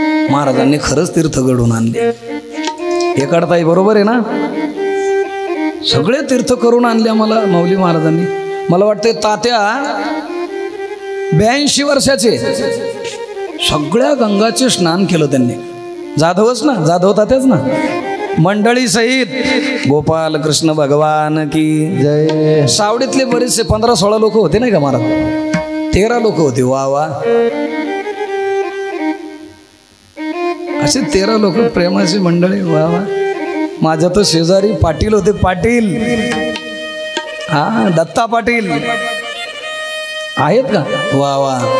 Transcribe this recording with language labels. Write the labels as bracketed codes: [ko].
[mr] महाराजांनी खरंच तीर्थ घडवून आणले. हे काढताय बरोबर आहे ना. सगळे तीर्थ करून आणले आम्हाला माऊली महाराजांनी. मला वाटते तात्या 82 वर्षाचे सगळ्या गंगाचे स्नान केलं त्यांनी. जाधवच ना, जाधव तात्याच ना. मंडळी सहित [hi] गोपाल कृष्ण भगवान की जय. [mr] सावडीतले बरेचसे 15-16 लोक होते नाही का महाराज. 13 लोक होते. वा वा. असे 13 लोक प्रेमाची मंडळी. वा वा. माझ्या तर शेजारी पाटील होते. पाटील, हा दत्ता पाटील आहेत का. वा वा.